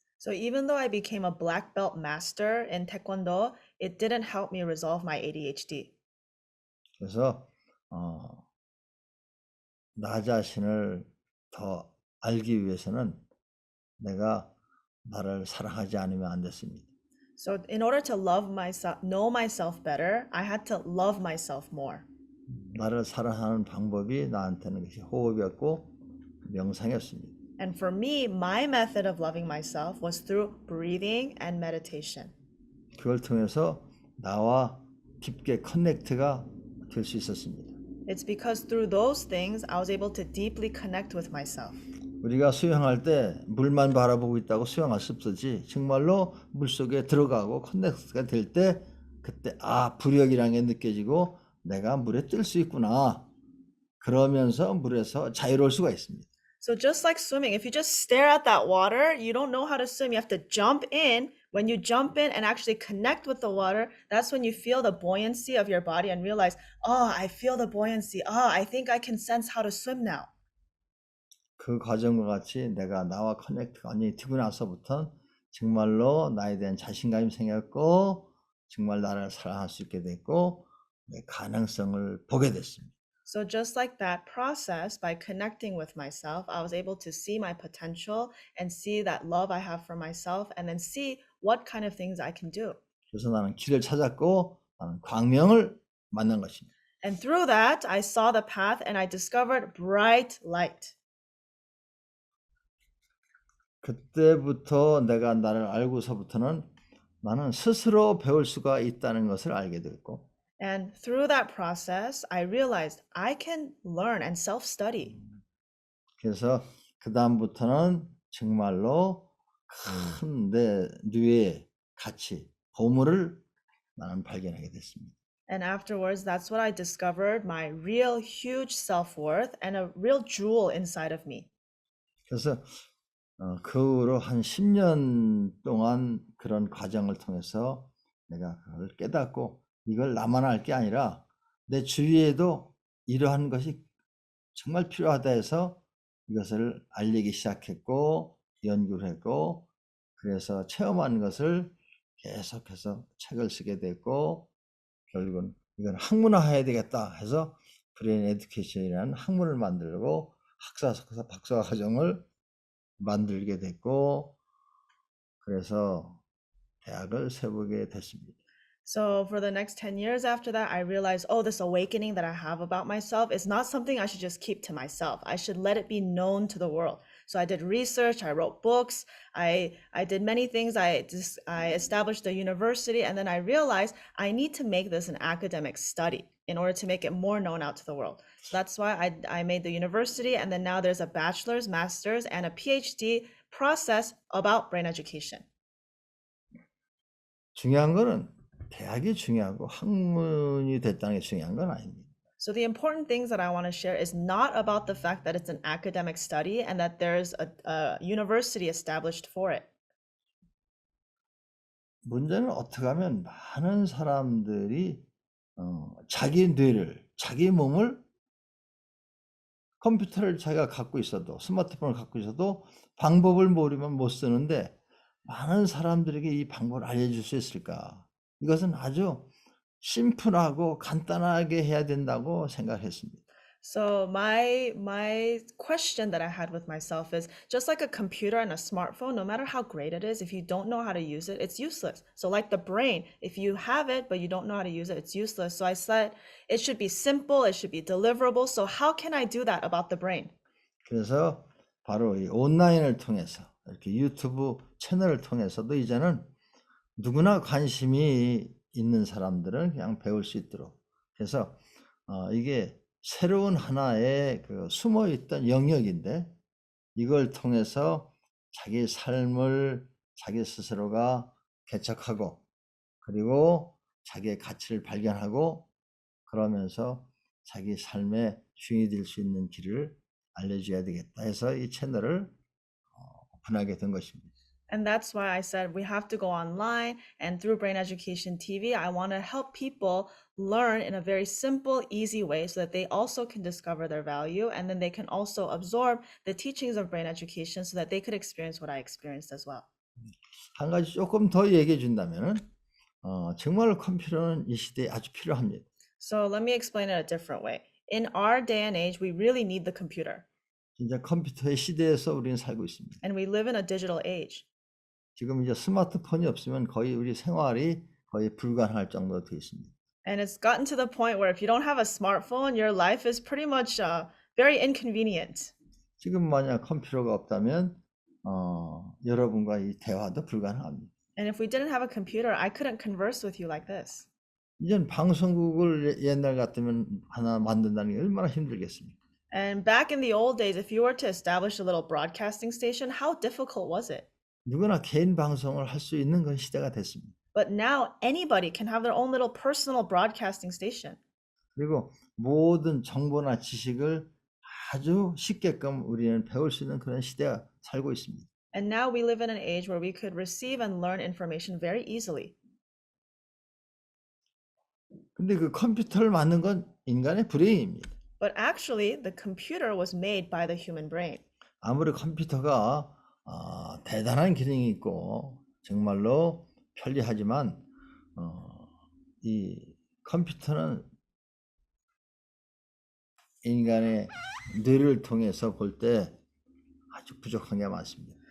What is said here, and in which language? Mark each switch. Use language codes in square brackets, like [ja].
[en] So even though I became a black belt master in Taekwondo, it didn't help me resolve my ADHD. [ko] 그래서 나 자신을 더 알기 위해서는 내가 나를 사랑하지 않으면 안 됐습니다. [en] So in order to love myself, know myself better, I had to love myself more. [ko] 나를 사랑하는 방법이 나한테는 것이 호흡이었고 명상이었습니다. [en] And for me, my method of loving myself was through breathing and meditation. [ko] 그걸 통해서 나와 깊게 커넥트가 될 수 있었습니다. [en] It's because through those things, I was able to deeply connect with myself. [ko] 우리가 수영할 때 물만 바라보고 있다고 수영할 수 없었지 정말로 물속에 들어가고 커넥트가 될 때 그때 부력이라는 게 느껴지고 내가 물에 뜰 수 있구나 그러면서 물에서 자유로울 수가 있습니다. [en] So just like swimming, if you just stare at that water, you don't know how to swim. You have to jump in. When you jump in and actually connect with the water, that's when you feel the buoyancy of your body and realize, oh, I feel the buoyancy. Oh, I think I can sense how to swim now. [ko] 그 과정과 같이 내가 나와 커넥트가 완전히 되고 나서부터 정말로 나에 대한 자신감이 생겼고 정말 나를 사랑할 수 있게 됐고 내 가능성을 보게 됐습니다. [en] So just like that process, by connecting with myself, I was able to see my potential and see that love I have for myself and then see what kind of things I can do. [ko] 그래서 나는 길을 찾았고 나는 광명을 만난 것입니다. [en] And through that, I saw the path and I discovered bright light. [ko] 그때부터 내가 나를 알고서부터는 나는 스스로 배울 수가 있다는 것을 알게 됐고 [en] And through that process, I realized I can learn and self-study. [ko] 그래서 그 다음부터는 정말로 큰 내 뇌의 가치, 보물을 나는 발견하게 됐습니다. [en] And afterwards, that's what I discovered, my real huge self-worth and a real jewel inside of me. [ko] 그래서 그 후로 한 10년 동안 그런 과정을 통해서 내가 그걸 깨닫고 이걸 나만 할 게 아니라 내 주위에도 이러한 것이 정말 필요하다 해서 이것을 알리기 시작했고 연구를 했고 그래서 체험한 것을 계속해서 책을 쓰게 됐고 결국은 이건 학문화해야 되겠다 해서 브레인 에듀케이션이라는 학문을 만들고 학사, 석사, 박사 과정을 만들게 됐고 그래서 대학을 세우게 됐습니다. [en] So for the next 10 years after that, I realized, oh, this awakening that I have about myself is not something I should just keep to myself. I should let it be known to the world. So I did research, I wrote books, I did many things. I established a university, and then I realized I need to make this an academic study in order to make it more known out to the world. So that's why I made the university, and then now there's a bachelor's, master's, and a PhD process about brain education. [ko] 중요한 거는 대학이 중요하고 학문이 됐다는 게 중요한 건 아닙니다. [en] So the important things that I want to share is not about the fact that it's an academic study and that there's a university established for it. [ko] 문제는 어떻게 하면 많은 사람들이 자기 뇌를, 자기 몸을 컴퓨터를 자기가 갖고 있어도 스마트폰을 갖고 있어도 방법을 모르면 못 쓰는데 많은 사람들에게 이 방법을 알려줄 수 있을까? 이것은 아주 심플하고 간단하게 해야 된다고 생각했습니다. [en] So my question that I had with myself is just like a computer and a smartphone, no matter how great it is, if you don't know how to use it, it's useless. So like the brain, if you have it but you don't know how to use it, it's useless. So I said it should be simple, it should be deliverable. So how can I do that about the brain? [ko] 그래서 바로 이 온라인을 통해서 이렇게 유튜브 채널을 통해서도 이제는 누구나 관심이 있는 사람들은 그냥 배울 수 있도록. 그래서 이게 새로운 하나의 그 숨어 있던 영역인데 이걸 통해서 자기 삶을 자기 스스로가 개척하고 그리고 자기의 가치를 발견하고 그러면서 자기 삶의 주인이 될 수 있는 길을 알려줘야 되겠다 해서 이 채널을 오픈하게 된 것입니다. [en] And that's why I said we have to go online, and through Brain Education TV, I want to help people learn in a very simple, easy way so that they also can discover their value, and then they can also absorb the teachings of brain education so that they could experience what I experienced as well. [ko] 한 가지 조금 더 얘기해 준다면은 정말 컴퓨터는 이 시대에 아주 필요합니다. [en] So let me explain it a different way. In our day and age, we really need the computer, [ko] 진짜 컴퓨터의 시대에서 우리는 살고 있습니다. [en] and we live in a digital age. [ko] 지금 이제 스마트폰이 없으면 거의 우리 생활이 거의 불가능할 정도로 되어 있습니다. [en] And it's gotten to the point where if you don't have a smartphone, your life is pretty much very inconvenient. [ko] 지금 만약 컴퓨터가 없다면 여러분과 이 대화도 불가능합니다. [en] And if we didn't have a computer, I couldn't converse with you like this. [ko] 이젠 방송국을 옛날 같으면 하나 만든다는 게 얼마나 힘들겠습니까? [en] And back in the old days, if you were to establish a little broadcasting station, how difficult was it? [ko] 누구나 개인 방송을 할 수 있는 그런 시대가 됐습니다. [en] But now anybody can have their own little personal broadcasting station. [ko] 그리고 모든 정보나 지식을 아주 쉽게끔 우리는 배울 수 있는 그런 시대에 살고 있습니다. [en] And now we live in an age where we could receive and learn information very easily. [ko] 근데 그 컴퓨터를 만든 건 인간의 브레인입니다. [en] But actually, the computer was made by the human brain. [ko] 아무리 컴퓨터가 대단한 기능이 있고 정말로 편리하지만 이 컴퓨터는 인간의 뇌를 통해서 볼 때 아주 부족한 게 많습니다.